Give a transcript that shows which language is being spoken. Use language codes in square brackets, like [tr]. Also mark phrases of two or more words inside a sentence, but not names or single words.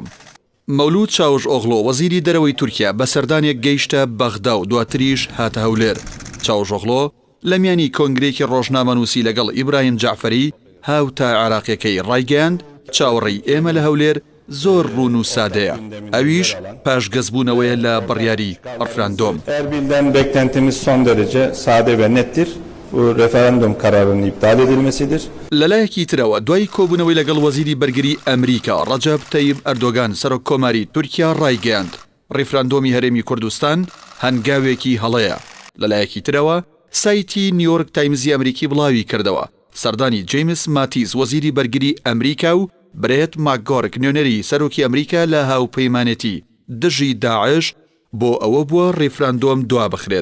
[ckb] مەولود چاوژئۆغڵۆ وەزیری دەرەوەی تورکیا بە سەردانێک گەیشتە بەغدا و دواتریش هاتە هەولێر. چاوژۆغڵۆ لە میانی کۆنگرێکی ڕۆژنامەنووسی لەگەڵ ئیبراهیم جعفەری هاوتا عێراقیەکەی ڕایگەیاند چاوەڕێی ئێمە لە هەولێر زۆر ڕوون و سادەیە. ئەویش پاشگەزبوونەوەیە لە بڕیاری ڕیفراندۆم. [tr] Erbil'den beklentimiz son derece sade ve nettir. Bu referandum kararının iptal edilmesidir. [ckb] لەلایەکی ترەوە دوای کۆبوونەوەی لەگەڵ وەزیری بەرگری ئەمریکا ڕەجەب تەیب ئەردۆگان سەرۆک کۆماری تورکیا ڕایگەیاند ڕیفراندۆمی هەرێمی کوردستان هەنگاوێکی هەڵەیە. لەلایەکی ترەوە سایتی نیویۆرک تایمزی ئەمریکی بڵاوی کردەوە سەردانی جەیمس ماتیز وەزیری بەرگری ئەمریکا و برێت ماکگۆرک نوێنەری سەرۆکی ئەمریکا لە هاوپەیمانێتی دژی داعش بۆ ئەوە بووە ڕیفراندۆم دوا بخرێت.